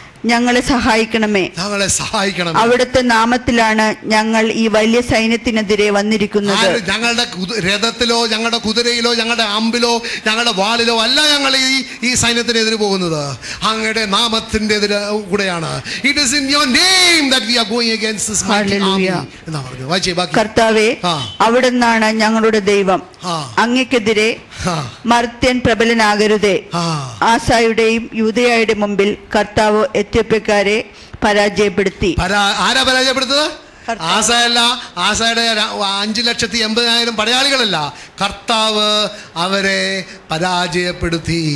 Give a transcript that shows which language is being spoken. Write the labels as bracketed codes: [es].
[ml] ഞങ്ങളെ സഹായിക്കണമേ. അവിടുത്തെ നാമത്തിലാണ് ഞങ്ങൾ ഈ വലിയ സൈന്യത്തിനെതിരെ വന്നിരിക്കുന്നത്. ഞങ്ങളുടെ രഥത്തിലോ ഞങ്ങളുടെ കുതിരയിലോ ഞങ്ങളുടെ അമ്പിലോ ഞങ്ങളുടെ വാളിലോ അല്ല ഞങ്ങൾ ഈ സൈന്യത്തിനെതിരെ പോകുന്നത്, അങ്ങയുടെ നാമത്തിന്റെ എതിരെ കൂടെയാണ്. [en] It is in your name that we are going against this mighty army. [ml] കർത്താവേ, അവിടുന്നാണ് ഞങ്ങളുടെ ദൈവം. അങ്ങക്കെതിരെ മർത്യൻ പ്രബലനാകരുതേ. ആസായുടെയും യൂദയായുടെ മുമ്പിൽ കർത്താവ് എത്യോപ്യക്കാരെ പരാജയപ്പെടുത്തി. ആരാ പരാജയപ്പെടുത്തത്? ആസയല്ല, ആസയുടെ 5,80,000 പടയാളികളല്ല, കർത്താവ് അവരെ പരാജയപ്പെടുത്തി.